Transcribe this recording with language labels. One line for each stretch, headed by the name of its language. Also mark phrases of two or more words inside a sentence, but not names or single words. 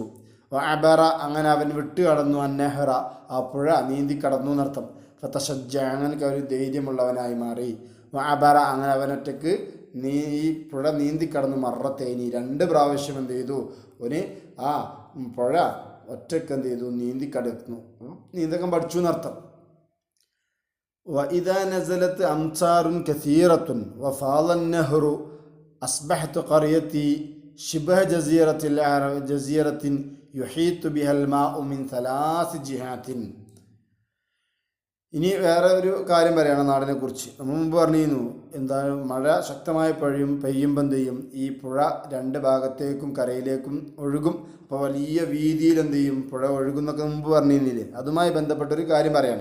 Malayalam: വഅബറ അങ്ങനെ അവൻ വിട്ട് കടന്നു അന്നഹറ ആ പുഴ നീന്തി കടന്നു എന്നർത്ഥം. ഫതശജ്ജ അങ്ങനെ ഒരു ധൈര്യമുള്ളവനായി മാറി. വഅബറ അങ്ങനെ അവനൊറ്റക്ക് ഈ പുഴ നീന്തി കടന്നു മറത്തേനി 2 പ്രാവശ്യം എന്ത് ചെയ്തു അവന് ആ പുഴ ഒറ്റക്ക് എന്ത് ചെയ്തു നീന്തി കടന്നു, നീന്തക്കം പഠിച്ചു എന്നർത്ഥം.
Arabic: وإذا نزلت أمطار كثيرة وفاض النهر أصبحت قريتي شبه جزيرة يحيط بها الماء من 3 جهات.
Malayalam: ഇനി വേറെ ഒരു കാര്യം പറയണം നാടിനെ കുറിച്ച്. നമ്മൾ മുമ്പ് പറഞ്ഞിരുന്നു എന്താണ് മഴ ശക്തമായി പെയ്യുമ്പം എന്ത് ചെയ്യും ഈ പുഴ 2 ഭാഗത്തേക്കും കരയിലേക്കും ഒഴുകും. അപ്പോൾ വലിയ വീതിയിൽ എന്ത് ചെയ്യും പുഴ ഒഴുകുന്നൊക്കെ മുമ്പ് പറഞ്ഞിരുന്നില്ലേ, അതുമായി ബന്ധപ്പെട്ടൊരു കാര്യം പറയാണ്.